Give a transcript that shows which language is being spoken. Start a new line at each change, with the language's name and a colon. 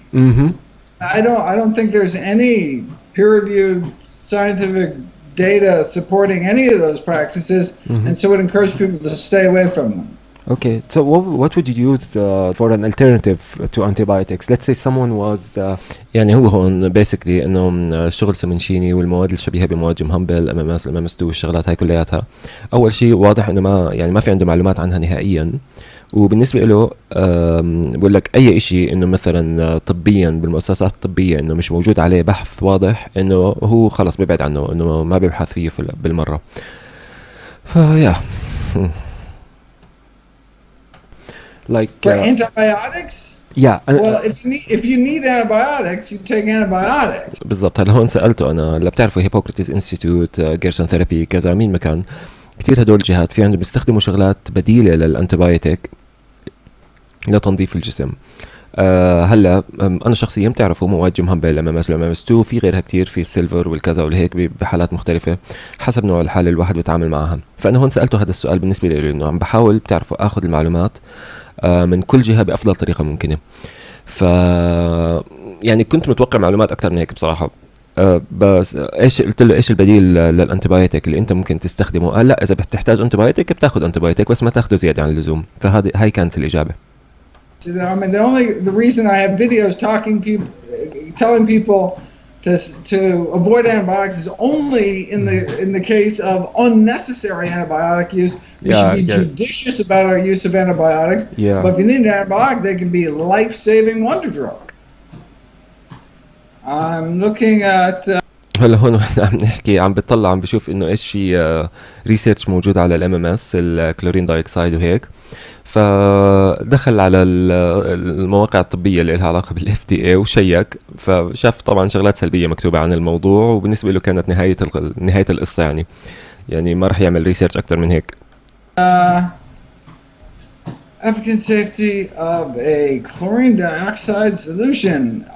English: Mm-hmm. I don't think there's any peer-reviewed scientific data supporting any of those practices, and so would encourage people to stay away from them. Okay, so what would you use for an alternative to antibiotics? Let's say someone was
Arabic: يعني هو هون بيسكلي انه شغل سمنشيني والمواد الشبيهه بمواد جيم هامبل MMS والMMS2 والشغلات هاي كلياتها. اول شيء واضح انه ما في عنده معلومات عنها نهائيا، وبالنسبه له بقول لك اي شيء انه مثلا طبيا بالمؤسسات الطبيه انه مش موجود عليه بحث واضح انه هو خلص بيبعد عنه، انه ما بيبحث فيه بالمره. فيا
English: like for antibiotics. Yeah. Well, if you need antibiotics, you take antibiotics.
Arabic: بالضبط. هلا هون سألته أنا اللي بتعرفوا هيبوكراتيس انستيتوت، جيرسون ثيرابي، كذا مين مكان كتير هدول الجهات في عندهم بيستخدموا شغلات بديلة للأنتيبيوتيك لتنظيف الجسم. هلا أنا شخصيا بتعرفوا مواد جيم هامبل MMS والMMS2 في غيرها كتير، في السيلفر والكذا والهيك بحالات مختلفة حسب نوع الحالة الواحد بيتعامل معها. فأنا هون سألته هذا السؤال بالنسبة لي إنه عم بحاول بتعرفوا أخذ المعلومات من كل جهة بأفضل طريقة ممكنة. ف يعني كنت متوقع معلومات أكتر من هيك بصراحة. بس ايش قلت له ايش البديل للانتيبيوتيك اللي انت ممكن تستخدمه؟ قال لا، اذا بتحتاج انتيبيوتيك بتاخذ انتيبيوتيك بس ما تاخذه زيادة عن اللزوم. هاي كانت الإجابة.
English: I mean, the reason I have videos telling people to avoid antibiotics is only in the case of unnecessary antibiotic use. We should be judicious about our use of antibiotics. Yeah. But if you need an antibiotic, they can be a life-saving wonder drug. I'm looking at.
Arabic: هلا هون عم نحكي، عم بتطلع عم بشوف انه ايش في ريسيرش موجود على الMMS الكلورين دايوكسيد وهيك، فدخل على المواقع الطبية اللي لها علاقة بالFDA وشيك، فشاف طبعا شغلات سلبية مكتوبة عن الموضوع، وبالنسبة له كانت نهاية القصة. يعني ما رح يعمل ريسيرش أكتر من هيك.
English: Efficacy safety of a chlorine dioxide solution.